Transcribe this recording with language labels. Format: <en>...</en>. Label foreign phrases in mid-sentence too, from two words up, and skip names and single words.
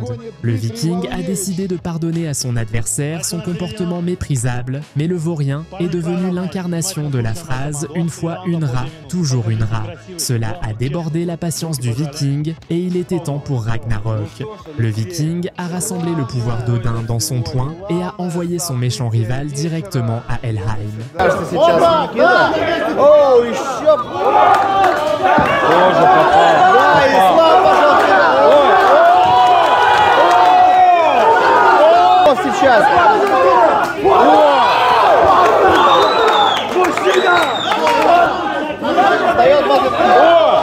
<fr>Le viking a décidé de pardonner à son adversaire son comportement méprisable, mais le vaurien est devenu l'incarnation de la phrase « une fois une rat, toujours une rat ». Cela a débordé la patience du viking et il était temps pour Ragnarok. Le viking a rassemblé le pouvoir d'Odin dans son poing et a envoyé son méchant rival directement à Helheim.</fr> <ru>О, еще! Тоже попал. Да, Ислам пошел. Сейчас. Встает 23.</ru>